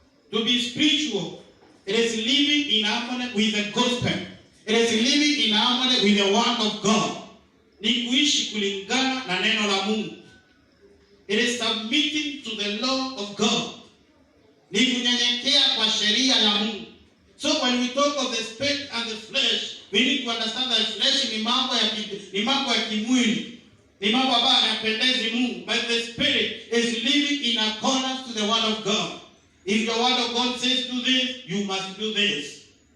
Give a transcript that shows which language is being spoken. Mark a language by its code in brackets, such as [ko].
[en] To be spiritual, it is living in harmony with the gospel. It is living in harmony with the word of God. [sw] Ni kuishi kulingana na neno la Mungu. [en] It is submitting to the law of God. [sw] Ni kunyenyekea kwa sheria ya Mungu. [en] So when we talk of the spirit and the flesh, we need to understand that flesh [sw] ni mambo ya kimwili. Ni mambo ambayo hayapendezi Mungu. [en] But the spirit is living in accordance to the word of God. If the word of God says do this, you must do this.